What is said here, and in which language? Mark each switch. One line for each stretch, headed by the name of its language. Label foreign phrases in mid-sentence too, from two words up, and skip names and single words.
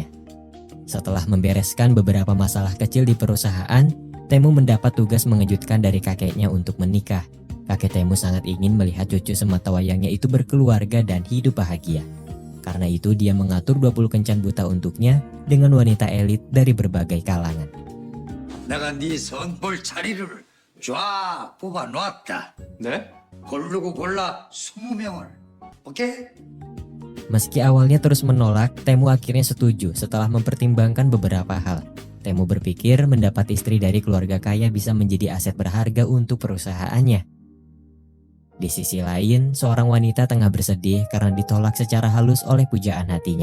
Indonesian: Setelah membereskan beberapa masalah kecil di perusahaan, Temu mendapat tugas mengejutkan dari kakeknya untuk menikah. Kakek Temu sangat ingin melihat cucu sematawayangnya itu berkeluarga dan hidup bahagia. Karena itu dia mengatur 20 kencan buta untuknya dengan wanita elit dari berbagai kalangan.
Korean: 내가 네 선볼 자리를 쫙 뽑아놨다. 네? 고르고 골라 20명을. 오케이?
Indonesian: Meski awalnya terus menolak, Temu akhirnya setuju setelah mempertimbangkan beberapa hal. Temu berpikir mendapat istri dari keluarga kaya bisa menjadi aset berharga untuk perusahaannya. Di sisi lain, seorang wanita tengah bersedih karena ditolak secara halus oleh pujaan hatinya.